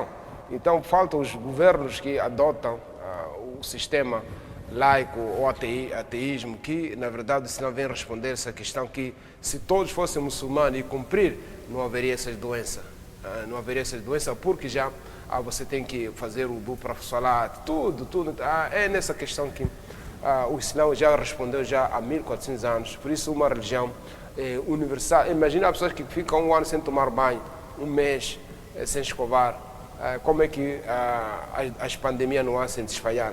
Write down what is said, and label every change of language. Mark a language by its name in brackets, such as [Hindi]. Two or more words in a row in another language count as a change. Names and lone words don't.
[Portuguese] Então faltam os governos que adotam o sistema laico ou ateísmo, que na verdade o Islã vem responder essa questão, que se todos fossem muçulmanos e cumprir, não haveria essas doenças. Não haveria essas doenças, porque já você tem que fazer o wudu para salat, tudo. É nessa questão que o Islã já respondeu já há 1400 anos. Por isso, uma religião universal. Imagina as pessoas que ficam um ano sem tomar banho, um mês sem escovar. Como é que as pandemias não há sem se espalhar?